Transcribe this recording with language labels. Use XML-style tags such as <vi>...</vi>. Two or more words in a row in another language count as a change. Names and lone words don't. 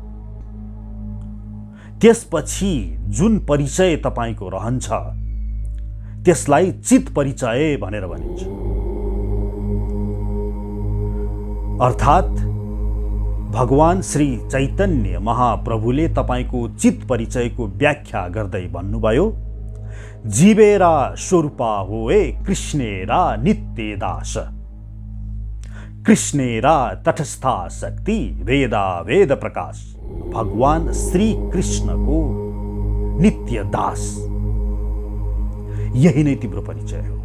<ne>त्यसपछि जुन परिचय तपाईको रहन्छ त्यसलाई चित परिचय भनेर भनिन्छ। अर्थात् भगवान श्री चैतन्य महाप्रभुले तपाईको चित परिचयको व्याख्या गर्दै भन्नुभयो,</ne> <bn>জীবের স্বরূপ হয় কৃষ্ণের নিত্য দাস, কৃষ্ণের তটস্থা শক্তি ভেদ অভেদ প্রকাশ।</bn> <ne>भगवान श्री कृष्ण को नित्य दास, यही नै तिम्रो परिचय हो।</ne>